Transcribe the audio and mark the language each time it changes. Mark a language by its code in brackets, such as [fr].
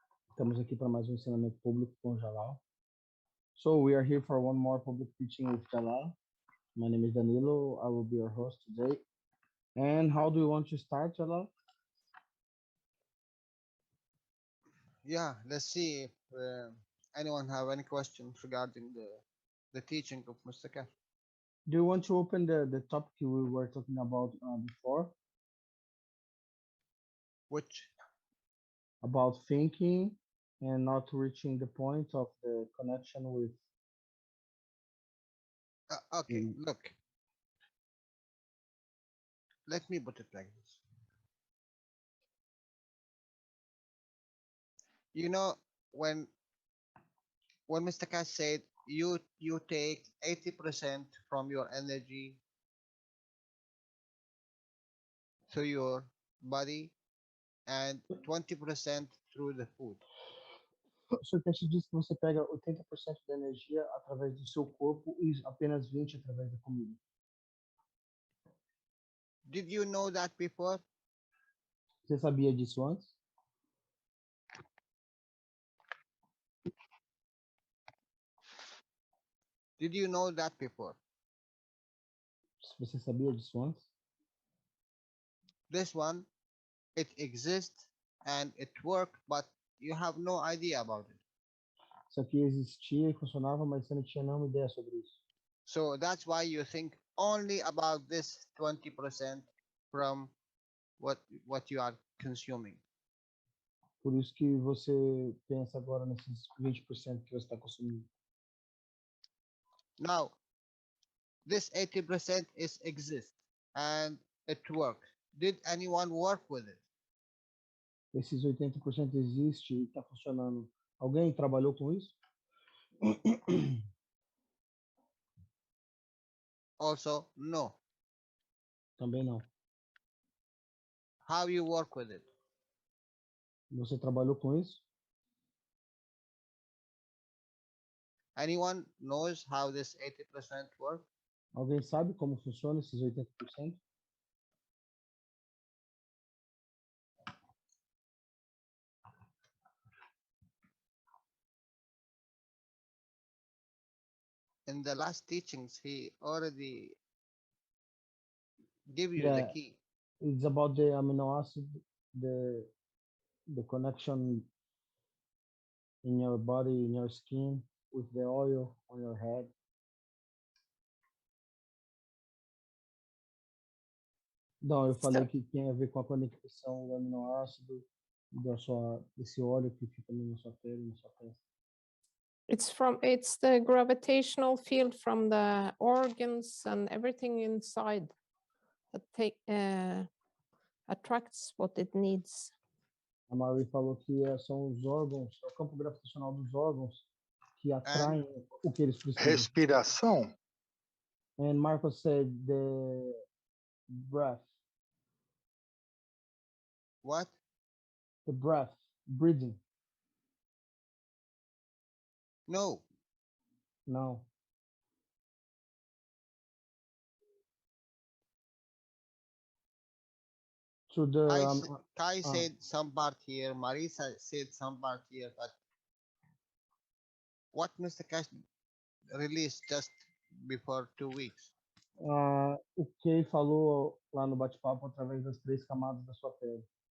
[pt] Estamos aqui para mais um ensinamento público com o Jalal. [en] So we are here for one more public teaching with Jalal. My name is Danilo. I will be your host today. And how do you want to start, Jalal? Yeah, let's see if anyone have any questions regarding the teaching of Mr. Kaf. Do you want to open the topic we were talking about before, Which about thinking and not reaching the point of the connection with... okay, look, let me put it like this. You know, when when Mr. Cash said you take 80% from your energy to your body and 20% through the food. [pt] O seu teste diz que você pega 80% da energia através do seu corpo e apenas 20% através da comida. [en] Did you know that before? [pt] Você sabia disso antes? [en] Did you know that before? [pt] Você sabia disso antes? [en] This one, it exists and it works, but you have no idea about it. [pt] Isso aqui existia e funcionava, mas você não tinha nenhuma ideia sobre isso. [en] So that's why you think only about this 20% from what you are consuming. [pt] Por isso que você pensa agora nesses 20% que você está consumindo. [en] Now, this 80% is exist and it works. Did anyone work with it? [pt] Esses 80% existe e está funcionando. Alguém trabalhou com isso? [en] Also, no. [pt] Também não. [en] How you work with it? [pt] Você trabalhou com isso? [en] Anyone knows how this 80% work? [pt] Alguém sabe como funciona esses 80%? [en] In the last teachings, he already give you the Yeah, key. it's about the amino acid, the connection in your body, in your skin, with the oil on your head. [pt] Não, eu falei que tem a ver com a conexão do aminoácido desse óleo que fica na sua pele, na sua testa. [en] It's the gravitational field from the organs and everything inside that attracts what it needs. [pt] A Marie falou que são os órgãos, é o campo gravitacional dos órgãos que atraem o que eles precisam. Respiração? [en] And Marcos said the breath. What? The breath, breathing. No. No. To the Kai said some part here, Marisa said some part here, but what Mr. Cash released just before 2 weeks? [pt] O Kay falou lá no bate-papo através das 3 camadas da sua pele.